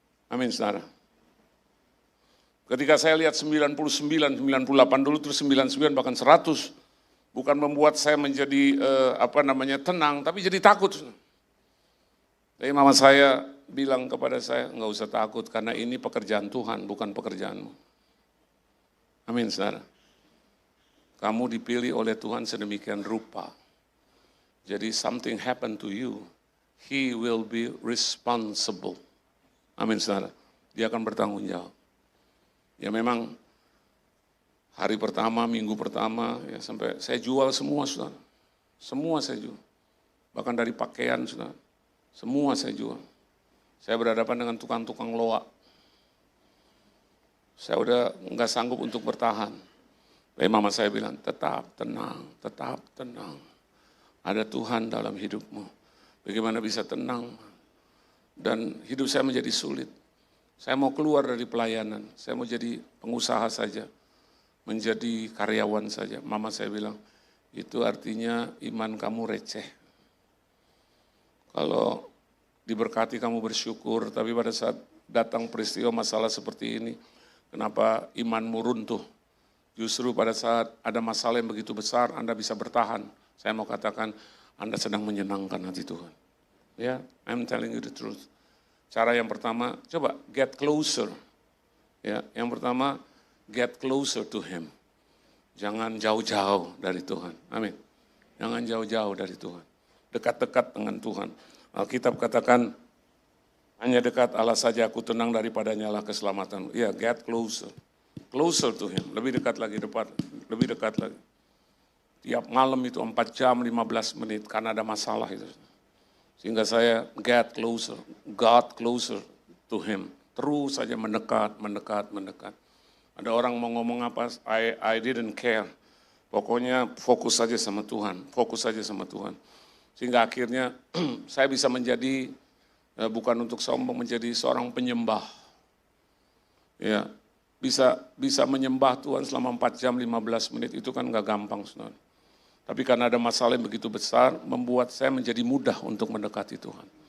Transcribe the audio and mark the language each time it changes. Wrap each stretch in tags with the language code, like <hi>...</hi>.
<id>Amin, saudara. Ketika saya lihat 99, 98 dulu, terus 99 bahkan 100, bukan membuat saya menjadi tenang, tapi jadi takut. Tapi mama saya bilang kepada saya, enggak usah takut karena ini pekerjaan Tuhan, bukan pekerjaanmu. Amin, saudara. Kamu dipilih oleh Tuhan sedemikian rupa.</id> <en>Jadi something happen to you, He will be responsible.</en> <id>Amin, saudara. Dia akan bertanggung jawab. Ya memang hari pertama, minggu pertama, ya sampai saya jual semua, saudara. Semua saya jual. Bahkan dari pakaian, saudara. Semua saya jual. Saya berhadapan dengan tukang-tukang loak. Saya udah nggak sanggup untuk bertahan. Tapi mama saya bilang, tetap tenang, tetap tenang. Ada Tuhan dalam hidupmu. Bagaimana bisa tenang? Dan hidup saya menjadi sulit. Saya mau keluar dari pelayanan, saya mau jadi pengusaha saja, menjadi karyawan saja. Mama saya bilang, itu artinya iman kamu receh. Kalau diberkati kamu bersyukur, tapi pada saat datang peristiwa masalah seperti ini, kenapa imanmu runtuh? Justru pada saat ada masalah yang begitu besar, Anda bisa bertahan. Saya mau katakan, Anda sedang menyenangkan hati Tuhan.</id> <en>Ya, I'm telling you the truth.</en> <id>Cara yang pertama, coba</id> <en>get closer.</en> <id>Ya, yang pertama,</id> <en>get closer to Him.</en> <id>Jangan jauh-jauh dari Tuhan. Amin. Jangan jauh-jauh dari Tuhan. Dekat-dekat dengan Tuhan. Alkitab katakan, hanya dekat Allah saja aku tenang, daripadanya lah keselamatan. Ya,</id> <en>get closer. Closer to Him.</en> <id>Lebih dekat lagi, lebih dekat lagi. Tiap malam itu 4 jam 15 menit karena ada masalah itu. Sehingga saya</id> <en>get closer, God closer to Him.</en> <id>Terus saja mendekat, mendekat, mendekat. Ada orang mau ngomong apa,</id> <en>I didn't care.</en> <id>Pokoknya fokus saja sama Tuhan, fokus saja sama Tuhan. Sehingga akhirnya saya bisa menjadi, bukan untuk sombong, menjadi seorang penyembah. Ya, bisa menyembah Tuhan selama 4 jam 15 menit, itu kan gak gampang, saudara. Tapi karena ada masalah yang begitu besar, membuat saya menjadi mudah untuk mendekati Tuhan.</id>